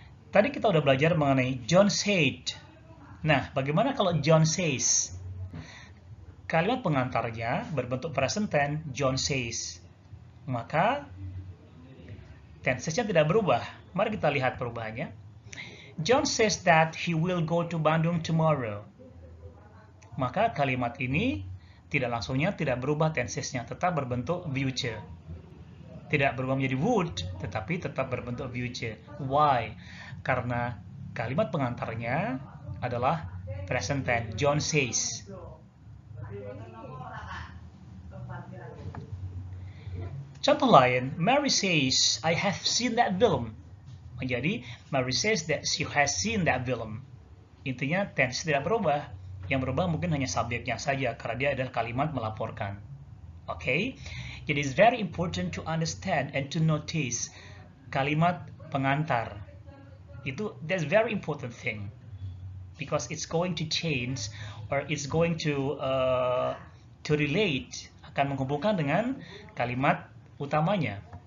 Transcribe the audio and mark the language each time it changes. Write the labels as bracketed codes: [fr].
[id] Tadi kita udah belajar mengenai John said. Nah, bagaimana kalau John says? Kalimat pengantarnya berbentuk present tense, John says. Maka tense-nya tidak berubah. Mari kita lihat perubahannya. [en] John says that he will go to Bandung tomorrow. [id] Maka kalimat ini tidak langsungnya tidak berubah tensesnya, tetap berbentuk future. Tidak berubah menjadi would, tetapi tetap berbentuk future. [en] Why? [id] Karena kalimat pengantarnya adalah present tense, John says. Contoh lain, [en] Mary says, I have seen that film. [id] Menjadi, [en] Mary says that she has seen that film. [id] Intinya tense tidak berubah. Yang berubah mungkin hanya subjeknya saja, karena dia adalah kalimat melaporkan. Oke? Jadi [en] it's very important to understand and to notice [id] kalimat pengantar. [en] That's very important thing. Because it's going to change or it's going to relate, [id] akan menghubungkan dengan kalimat utamanya.